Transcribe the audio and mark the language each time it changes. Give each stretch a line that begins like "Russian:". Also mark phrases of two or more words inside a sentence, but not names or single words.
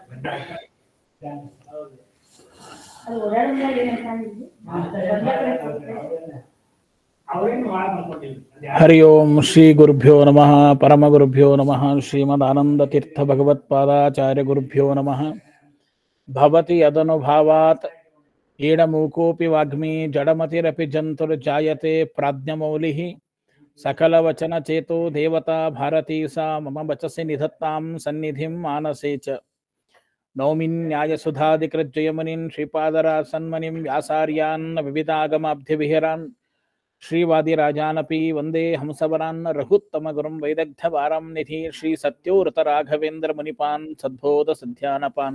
Sanskrit: ಹರಿ ಓಂ ಶ್ರೀ ಗುರುಭ್ಯೋ ನಮಃ ಪರಮ ಗುರುಭ್ಯೋ ನಮಃ ಶ್ರೀಮದಾನಂದ ತೀರ್ಥ ಭಗವತ್ಪಾದಾಚಾರ್ಯ ಗುರುಭ್ಯೋ ನಮಃ. ಭವತಿ ಯದನುಭಾವಾತ್ ಏಡಮೂಕೋಪಿ ವಾಗ್ಮಿ ಜಡಮತಿರಪಿ ಜಂತುರ್ಜಾಯತೆ ಪ್ರಾಜ್ಞಮೌಲಿಃ ಸಕಲವಚನ ಚೇತೋ ದೇವತಾ ಭಾರತೀ ಸಾ ಮಮ ವಚಸಿ ನಿಧತ್ತಾಂ ಸನ್ನಿಧಿಂ ಮಾನಸೇ ಚ. ನೌಮಿನ್ಯಾಯಸುಧಾದಿಕೃಜ್ಜಯಮುನಿನ್ ಶ್ರೀಪಾದರಾಸನ್ಮನಿಂ ವ್ಯಾಸಾರ್ಯಾನ್ ವಿವಿಧಾಗಮಾಬ್ಧಿವಿಹಿರಾನ್ ಶ್ರೀವಾದಿರಾಜಾನಪಿ ವಂದೇ ಹಂಸವರಾನ್ ರಘುತ್ತಮ ಗುರುಂ ವೈದಗ್ಧ್ಯವಾರಂ ನಿಧಿ ಶ್ರೀ ಸತ್ಯೋರತ ರಾಘವೇಂದ್ರ ಮುನಿಪಾನ್ ಸದ್ಬೋಧ ಸಧ್ಯಾನಪಾನ್.